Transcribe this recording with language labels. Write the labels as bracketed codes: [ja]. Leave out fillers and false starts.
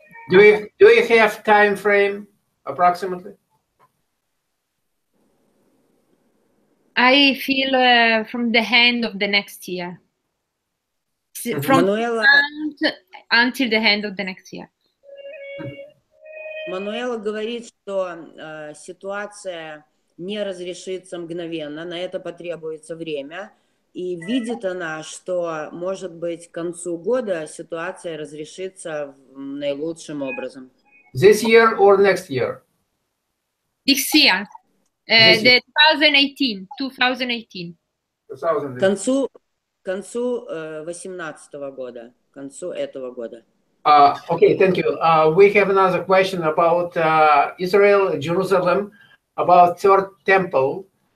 [en] Do you have time frame approximately? I feel from the end of the next year. From Manuela, until the end of the next year. [ru] Мануэла говорит, что ситуация не разрешится мгновенно, на это потребуется время, и видит она, что, может быть, к концу года ситуация разрешится наилучшим образом. [en] This year or next year? This year, the 2018. [ru] К концу 2018 года, к концу этого года. [en] Okay, thank you. We have another question about Israel, Jerusalem, about third temple.